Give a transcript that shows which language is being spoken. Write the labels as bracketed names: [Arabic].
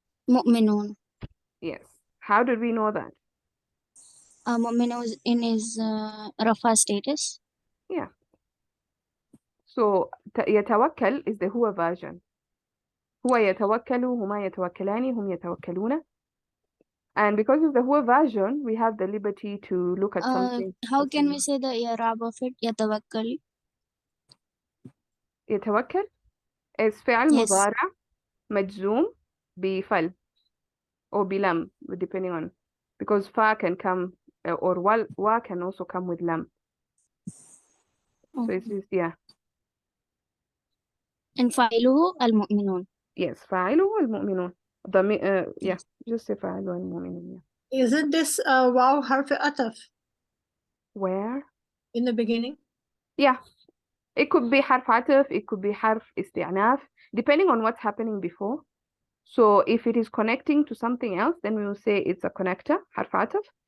[Arabic] مؤمنون. [English] Yes. How did we know that? مؤمنون in his رفع status. Yeah. So يتوكل is the هو version. [Arabic] هو يتوكل, هما يتوكلان, هم يتوكلون. [English] And because of the هو version, we have the liberty to look at something. How can we say the إعراب of it? [Arabic] يتوكل. يتوكل is فعل [English] Yes. [Arabic] مضارع مجزوم بفل [English] or بلم, depending on, because fa can come or wa can also come with lam. So it's just, yeah. [Arabic] And فاعله المؤمنون. Yes, فاعله المؤمنون. [English] Yeah, just say [Arabic] فاعله المؤمنون. [English] Yeah. Isn't this wow حرف أطف Where? in the beginning? Yeah. It could be حرف عطف, it could be حرف استئناف, depending on what's happening before. So if it is connecting to something else, then we will say it's a connector, حرف عطف.